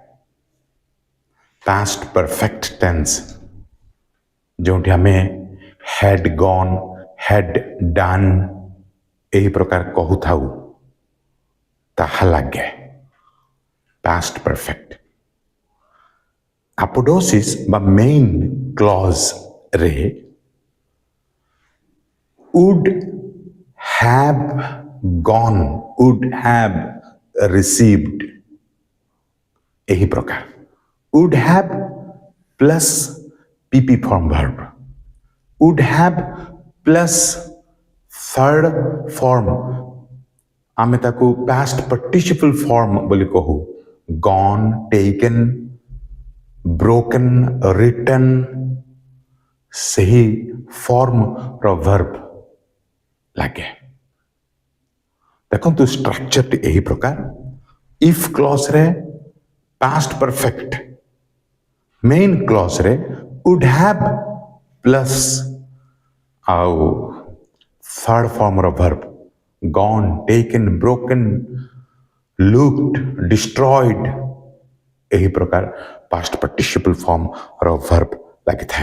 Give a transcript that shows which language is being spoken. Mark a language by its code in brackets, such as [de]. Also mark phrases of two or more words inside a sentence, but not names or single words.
[en] past perfect tense [or] ଯେଉଁଠି ଆମେ [en] had gone, had done [or] ଏହି ପ୍ରକାର କହୁଥାଉ, ତାହା ଲାଗେ [en] past perfect. [or] ଆପୋଡୋସିସ୍ ବା [en] main clause would have gone, would have received [or] ଏହି ପ୍ରକାର [en] would have plus PP form verb, would have plus third form [or] ଆମେ ତାକୁ [en] past participle form [or] ବୋଲି କହୁ। [en] gone, taken, broken, written [or] ସେହି [en] form verb [or] ଲାଗେ। ଦେଖନ୍ତୁ ଷ୍ଟ୍ରକ୍ଚରଟି ଏହି ପ୍ରକାର। [en] if clause past perfect, main clause would have plus [or] ଆଉ [en] third form verb gone, taken, broken, looked, destroyed [or] ଏହି ପ୍ରକାର [en] past participle form verb [or] ଲାଗିଥାଏ।